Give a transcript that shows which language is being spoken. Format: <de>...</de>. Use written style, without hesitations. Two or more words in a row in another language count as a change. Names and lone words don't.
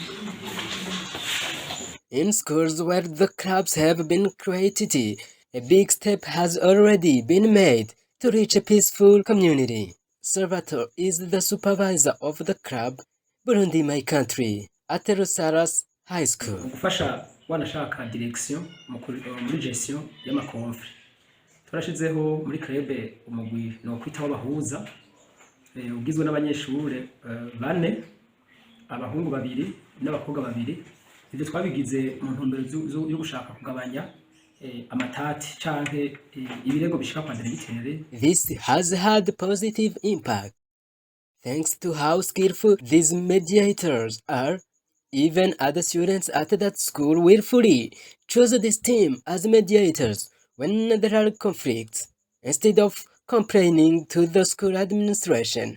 <en>In schools where the clubs have been created, a big step has already been made to reach a peaceful community. Salvatore is the supervisor of the club Burundi My Country at Rusaras High School.</en> <rn>Gufasha wanashaka direction muri gestion y'amakonfli. Turashizeho muri club umugwi no kwitaho bahuza ugizwe n'abanyeshure bane, abahungu babiri n'abakobwa babiri. Ivyo twabigize mu ntumbero yo gushaka kugabanya amatati canke ibirego bishika kwa diregiteri.</rn> <en>This has had positive impact. Thanks to how skillful these mediators are, even other students at that school willfully choose this team as mediators when there are conflicts, instead of complaining to the school administration.</en>